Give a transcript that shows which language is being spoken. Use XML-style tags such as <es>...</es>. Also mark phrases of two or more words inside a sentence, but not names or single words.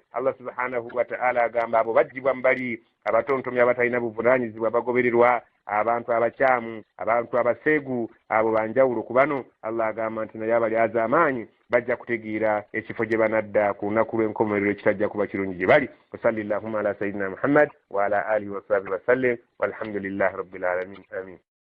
<lg>Allah</lg> <ar>سبحانه وتعالى</ar> <lg>agamba abo bajjibwa mu bali abatontomi abatalina buvunaanyizibwa bagobererwa abantu abakyamu abantu abaseegu abo banjawulo ku bano. Allah agamba nti naye abali az'amaanyi bajja kutegeera ekifo gye banadda ku lunaku lw'enkomerero ekitajja kuba kirungi gye bali.</lg> <ar>وصل اللهم على سيدنا محمد وعلى آله وصحبه وسلم والحمد لله رب العالمين. Amin.</ar>